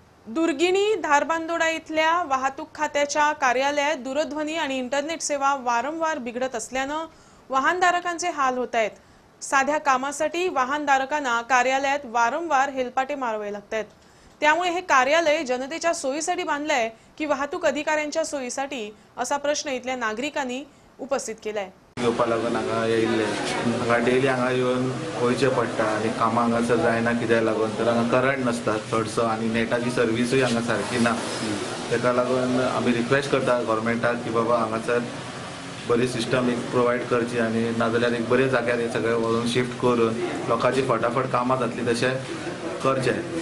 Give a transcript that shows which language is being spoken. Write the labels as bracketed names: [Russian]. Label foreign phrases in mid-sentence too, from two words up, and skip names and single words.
[Marathi] दुर्गिणी धारबांदोडा इथल्या वाहतूक खात्याच्या कार्यालयात दूरध्वनी आणि इंटरनेट सेवा वारंवार बिघडत असल्यानं वाहनधारकांचे हाल होत आहेत। साध्या कामासाठी वाहनधारकांना कार्यालयात वारंवार हेलपाटे मारावे लागतात। त्यामुळे हे कार्यालय जनतेच्या सोयीसाठी बांधलंय की वाहतूक अधिकाऱ्यांच्या सोयीसाठी असा प्रश्न इथल्या नागरिकांनी उपस्थित केलाय। [Konkani] येवपा लागून हांगा येयल्ले हांगा डेली हांगा येवन वयचें पडटा आनी कामां हांगासर जायना कित्याक लागून तर हांगा करंट नासता चडसो आनी नेटाची सर्विसूय हांगा सारकी ना। ताका लागून आमी रिक्वेस्ट करता गव्हर्मेंटाक की बाबा हांगासर बरी सिस्टम एक प्रोवायड करची आनी नाजाल्यार एक बरे जाग्यार हे सगळे व्हरून शिफ्ट करून लोकांची फटाफट कामां जातली तशें करचें।